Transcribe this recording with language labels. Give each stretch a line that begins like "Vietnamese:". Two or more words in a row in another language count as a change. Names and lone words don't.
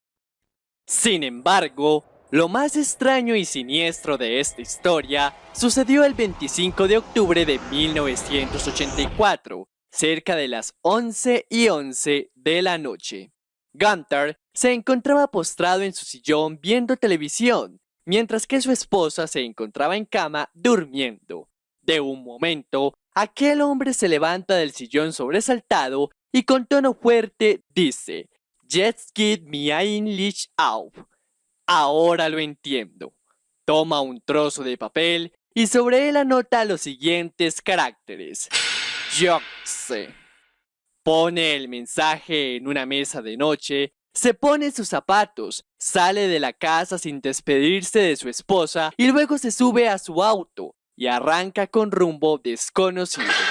Spanish: Sin embargo, lo más extraño y siniestro de esta historia sucedió el 25 de octubre de 1984, cerca de las 11:11 de la noche. Gunther se encontraba postrado en su sillón viendo televisión, mientras que su esposa se encontraba en cama durmiendo. De un momento, aquel hombre se levanta del sillón sobresaltado y con tono fuerte dice:
German: "Jetzt geht mir ein Licht auf".
Spanish: Ahora lo entiendo. Toma un trozo de papel y sobre él anota los siguientes caracteres: Joxe. Pone el mensaje en una mesa de noche, se pone sus zapatos, sale de la casa sin despedirse de su esposa y luego se sube a su auto y arranca con rumbo desconocido.